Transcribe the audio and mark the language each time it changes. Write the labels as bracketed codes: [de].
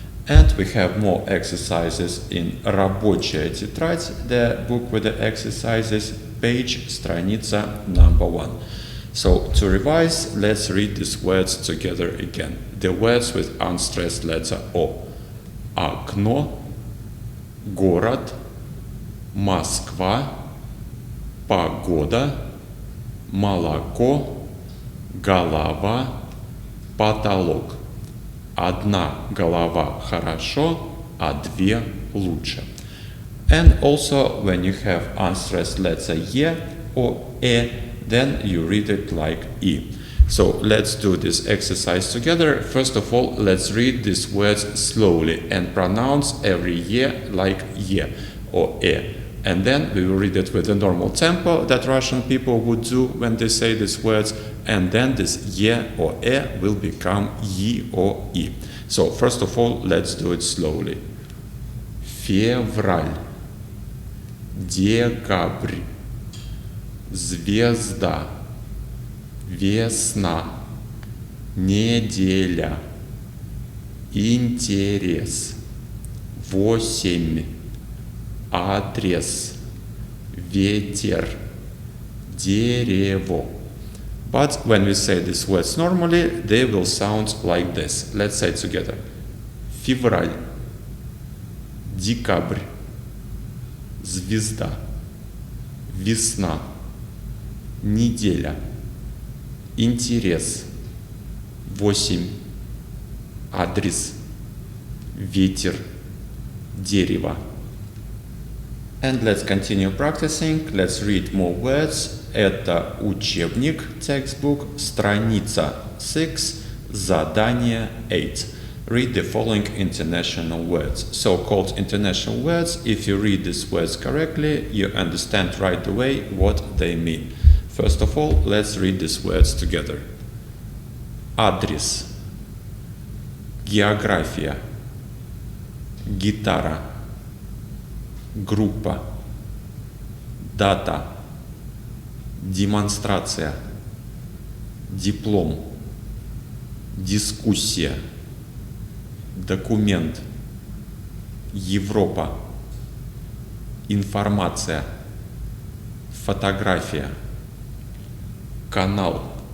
[en] And we have more exercises in [ru] рабочая тетрадь, [en] the book with the exercises, page, страница number 1. So to revise, let's read these words together again. The words with unstressed letter O. [ru] Окно, город, Москва, погода, молоко, голова, потолок. Одна голова хорошо, а две лучше. [en] And also when you have unstressed letter E or E, then you read it like E. So let's do this exercise together. First of all, let's read these words slowly and pronounce every E like E or E. And then we will read it with the normal tempo that Russian people would do when they say these words. And then this E or E will become Y or I. So first of all, let's do it slowly. [ru] Февраль, декабрь, звезда, весна, неделя, интерес, 8, адрес, ветер, дерево. [en] But when we say these words normally, they will sound like this. Let's say it together. [ru] Февраль, декабрь, звезда, весна, неделя, интерес, 8, адрес, ветер, дерево. [en] And let's continue practicing. Let's read more words. [ru] Это учебник, textbook, страница 6, задание 8. [en] Read the following international words. So-called international words, if you read these words correctly, you understand right away what they mean. First of all, let's read these words together. [ru] Адрес, география, гитара, группа, дата, демонстрация, диплом, дискуссия, документ, Европа, информация, фотография, канал,